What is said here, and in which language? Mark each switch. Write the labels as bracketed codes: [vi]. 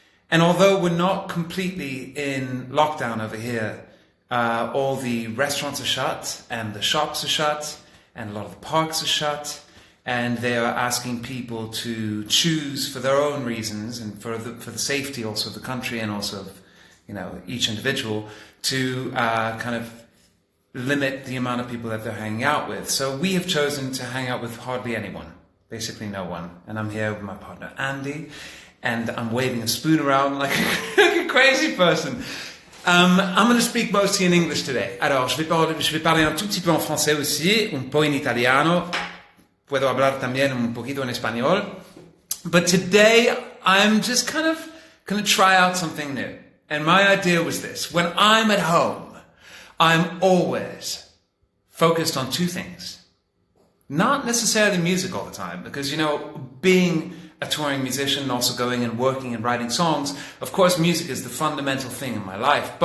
[en] And although we're not completely in lockdown over here, all the restaurants are shut and the shops are shut and a lot of the parks are shut, and they are asking people to choose for their own reasons and for the safety also of the country and also of, each individual to kind of limit the amount of people that they're hanging out with. So we have chosen to hang out with hardly anyone, basically no one. And I'm here with my partner Andy, and I'm waving a spoon around like a crazy person. I'm going to speak mostly in English today. [fr] Alors, je vais parler un tout petit peu en français aussi, [it] un po' in italiano. [es] Puedo hablar también un poquito en español. [en] But today, I'm just kind of going to try out something new. And my idea was this. When I'm at home, I'm always focused on two things. Not necessarily music all the time, because, being a touring musician and also going and working and writing songs, of course music is the fundamental thing in my life.